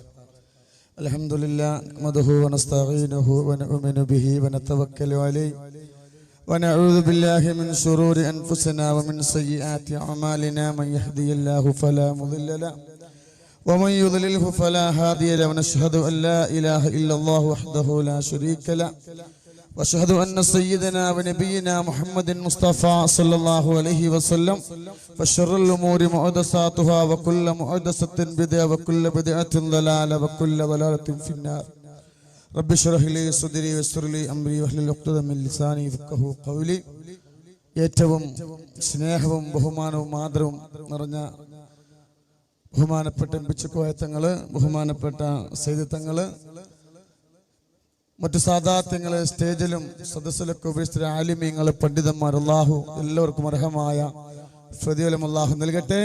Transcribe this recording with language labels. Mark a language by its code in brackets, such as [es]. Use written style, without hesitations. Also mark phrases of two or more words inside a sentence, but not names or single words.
[ar] الحمد لله نحمده ونستعينه ونؤمن به ونتوكل عليه ونعوذ بالله من شرور أنفسنا ومن سيئات أعمالنا من يهده الله فلا مضل له ومن يضلله فلا هادي له ونشهد أن لا إله إلا الله وحده لا شريك له واشهد ان سيدنا ونبينا محمد مصطفى صلى الله عليه وسلم فشر الامور محدثاتها وكل محدثه بدعه وكل بدعه ضلاله وكل ضلاله في النار. رب اشرح لي صدري ويسر لي امري واحلل عقدة من لساني يفقهوا قولي. [ml] ഏറ്റവും സ്നേഹവും ബഹുമാനവും ആദരവും നിറഞ്ഞ ബഹുമാനപ്പെട്ട ബിച്ചുക്കോയ തങ്ങള്, ബഹുമാനപ്പെട്ട സയ്യിദ് തങ്ങള്, മറ്റു സാദാത്യങ്ങള്, സ്റ്റേജിലും സദസ്സിലൊക്കെ ഉപേക്ഷിച്ച ആലിമീങ്ങള്, പണ്ഡിതന്മാർ, അല്ലാഹു എല്ലാവർക്കും അർഹമായ പ്രതിഫലം അല്ലാഹു നൽകട്ടെ.